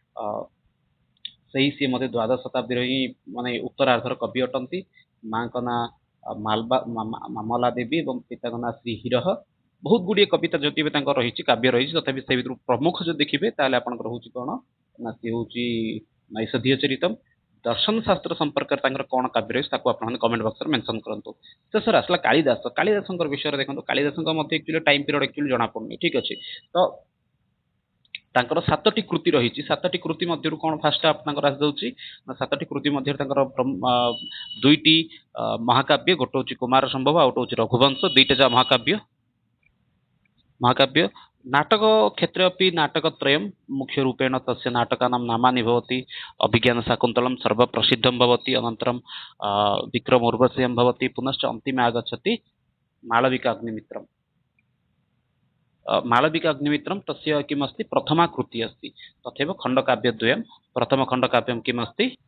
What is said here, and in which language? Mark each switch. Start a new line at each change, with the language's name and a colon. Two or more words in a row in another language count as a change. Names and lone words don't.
Odia: ସେଇ ସିଏ ମଧ୍ୟ ଦ୍ୱାଦଶ ଶତାବ୍ଦୀର ହିଁ ମାନେ ଉତ୍ତରାର୍ଦ୍ଧର କବି ଅଟନ୍ତି ମାଙ୍କ ନାଁ ମାମଲା ଦେବୀ ଏବଂ ପିତାଙ୍କ ନାଁ ଶ୍ରୀ ହିରହ ବହୁତ ଗୁଡିଏ କବିତା ଯଦି ବି ତାଙ୍କର ରହିଛି କାବ୍ୟ ରହିଛି ତଥାପି ସେ ଭିତରୁ ପ୍ରମୁଖ ଯଦି ଦେଖିବେ ତାହେଲେ ଆପଣଙ୍କର ହଉଛି କଣ ନା ସିଏ ହଉଛି ନୈଷଧୀୟ ଚରିତମ୍ ଦର୍ଶନ ଶାସ୍ତ୍ର ସମ୍ପର୍କରେ ତାଙ୍କର କଣ କାବ୍ୟ ରହିଛି ତାକୁ ଆପଣମାନେ
English: comment box
Odia: ମେନସନ କରନ୍ତୁ ଶେଷରେ ଆସିଲା କାଳିଦାସ କାଳିଦାସଙ୍କର ବିଷୟରେ ଦେଖନ୍ତୁ କାଳିଦାସଙ୍କ ମଧ୍ୟ ଆକ୍ଚୁଆଲି
English: time period
Odia: ଆକ୍ଚୁଆଲି ଜଣାପଡୁନି ଠିକ ଅଛି ତ ତାଙ୍କର ସାତଟି କୃତି ରହିଛି ସାତଟି କୃତି ମଧ୍ୟରୁ କଣ ଫାଷ୍ଟ ଆପଣଙ୍କର ଆସିଯାଉଛି ନା ସାତଟି କୃତି ମଧ୍ୟରେ ତାଙ୍କର ଦୁଇଟି ମହାକାବ୍ୟ ଗୋଟେ ହଉଛି କୁମାର ସମ୍ଭବ ଆଉ ଗୋଟେ ହଉଛି ରଘୁବଂଶ ଦୁଇଟା ଯାହା
Sanskrit: ମହାକାବ୍ୟ नाटक क्षेत्रे अपि नाटकत्रयं मुख्यरूपेण तस्य नाटकानां नामानि भवति अभिज्ञानशाकुन्तलं सर्वप्रसिद्धं भवति अनन्तरं विक्रमोर्वशीयं भवति पुनश्च अन्तिमे आगच्छति मालविकाग्निमित्रम् मालविकाग्निमित्रं तस्य किमस्ति प्रथमा कृतिः अस्ति तथैव खण्डकाव्यद्वयं प्रथमखण्डकाव्यं किमस्ति